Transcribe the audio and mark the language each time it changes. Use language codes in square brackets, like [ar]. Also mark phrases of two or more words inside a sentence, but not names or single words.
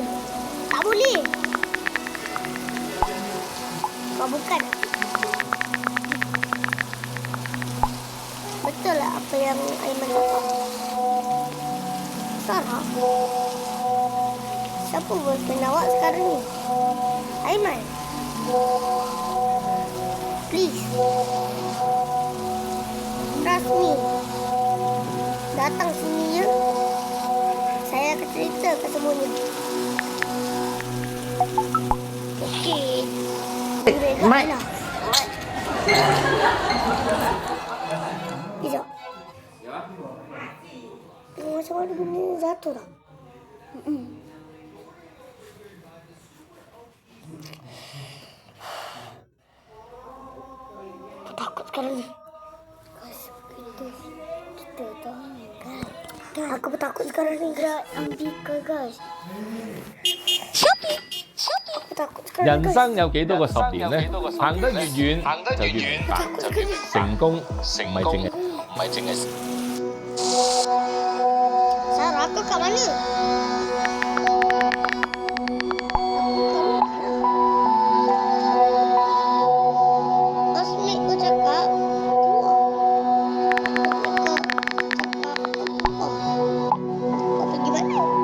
[ms] Tak boleh. Kau bukan. Betul lah apa yang Aiman cakap. Sarah. Siapa boyfriend awak sekarang ni? Aiman. [en] Please. Trust me. [ms] Datang sini ya. Saya akan ceritakan semuanya. Okey. Mat. Sekejap. Tengok macam mana benda ni jatuh tak? Aku takut sekarang ni. Kita tahu kan. Aku takut sekarang ni. Gerak Ambika, guys. Aku takut sekarang ni. [yue] 人生有幾多個十年呢？行得越遠就越明白，成功唔係淨係。 [ms] Sarah, kau kat mana? Housemate kau cakap keluar. Kau pergi mana?